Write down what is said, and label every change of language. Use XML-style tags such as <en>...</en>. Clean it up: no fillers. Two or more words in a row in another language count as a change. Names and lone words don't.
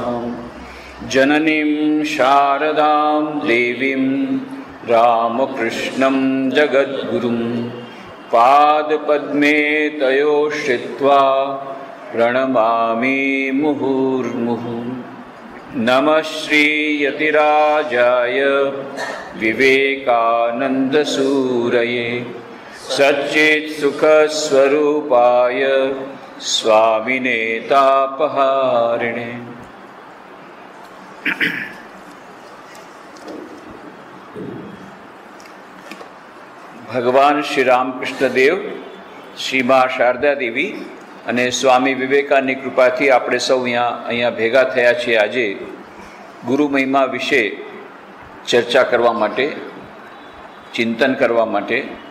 <sa>जननीं शारदां देवीं रामकृष्णं जगद्गुरुं पादपद्मे तयोश्रित्वा प्रणमामि मुहुर्मुहुः। नमः श्रीयतिराजाय विवेकानन्दसूरये सच्चित्सुखस्वरूपाय स्वामिने तापहारिणे।</sa> <gu>ભગવાન શ્રી રામકૃષ્ણ દેવ, શ્રી મા શારદા દેવી અને સ્વામી વિવેકાનંદની કૃપાથી આપણે સૌ અહીંયા ભેગા થયા છીએ આજે ગુરુ મહિમા વિશે ચર્ચા કરવા માટે, ચિંતન કરવા માટે।</gu>